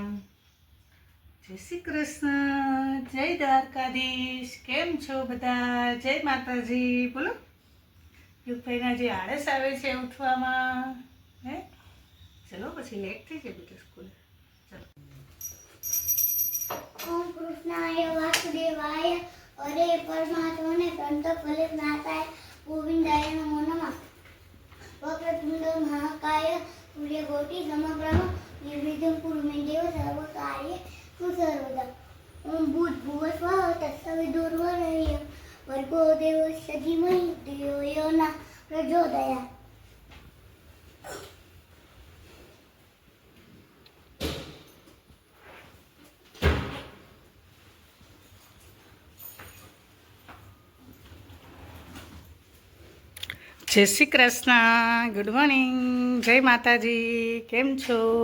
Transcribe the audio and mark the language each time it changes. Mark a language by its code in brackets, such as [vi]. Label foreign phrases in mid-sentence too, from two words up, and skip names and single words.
[gu] જય શ્રી કૃષ્ણ, જય દ્વારકાધીશ. કેમ છો બધા? જય માતાજી. બોલો. યુગભાઈના જે આળસ આવે છે ઉઠવામાં, હે ચલો પછી લેટ થઈ જાય બેટા સ્કૂલ. ચલો. [sa] ओम कृष्णाय वासुदेवाय हरे परमात्मने प्रणतफलनाथाय गोविंदाय नमो नमः। वक्रतुंड महाकाय सूर्यकोटि समप्रभ निर्विघ्नं कुरु मे देव सर्वकार्येषु सर्वदा। ओम भूर्भुवस्वः तत्सवितुर्वरेण्यं भर्गो देवस्य धीमहि धियो यो नः प्रचोदयात्। [gu] જય શ્રી કૃષ્ણ, [en] good morning, [gu] જય માતાજી. કેમ છો?